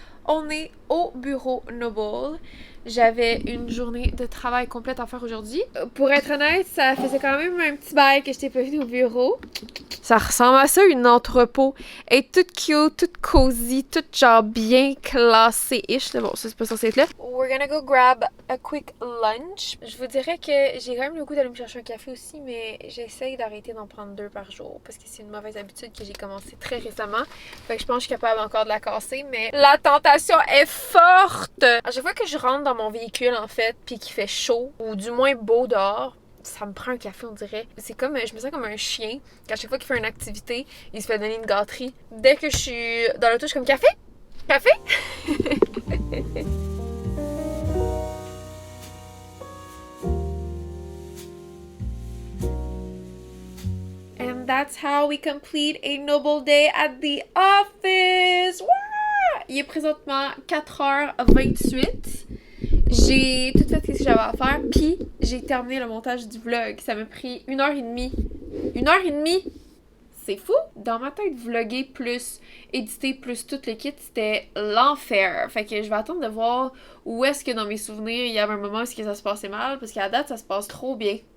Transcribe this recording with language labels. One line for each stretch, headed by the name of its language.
French: On est au bureau Noble. J'avais une journée de travail complète à faire aujourd'hui. Pour être honnête, ça faisait quand même un petit bail que j'étais pas venue au bureau. Ça ressemble à ça, une entrepôt. Elle est toute cute, toute cozy, toute genre bien classée-ish. Bon, ça c'est pas censé être là.
English: We're gonna go grab a quick lunch.
French: Je vous dirais que j'ai quand même le goût d'aller me chercher un café aussi, mais j'essaye d'arrêter d'en prendre 2 par jour parce que c'est une mauvaise habitude que j'ai commencé très récemment. Fait que je pense que je suis capable encore de la casser, mais la tentation est forte! À chaque fois que je rentre dans mon véhicule, en fait, puis qu'il fait chaud, ou du moins beau dehors, ça me prend un café, on dirait. C'est comme, je me sens comme un chien, qu'à chaque fois qu'il fait une activité, il se fait donner une gâterie. Dès que je suis dans l'auto, je suis comme café? Café?
English: And that's how we complete a noble day at the office!
French: Wouah! Il est présentement 4h28. J'ai tout fait ce que j'avais à faire, puis j'ai terminé le montage du vlog. Ça m'a pris 1h30. 1h30? C'est fou! Dans ma tête, vlogger plus éditer plus tout le kit, c'était l'enfer. Fait que je vais attendre de voir où est-ce que dans mes souvenirs, il y avait un moment où est-ce que ça se passait mal, parce qu'à la date, ça se passe trop bien.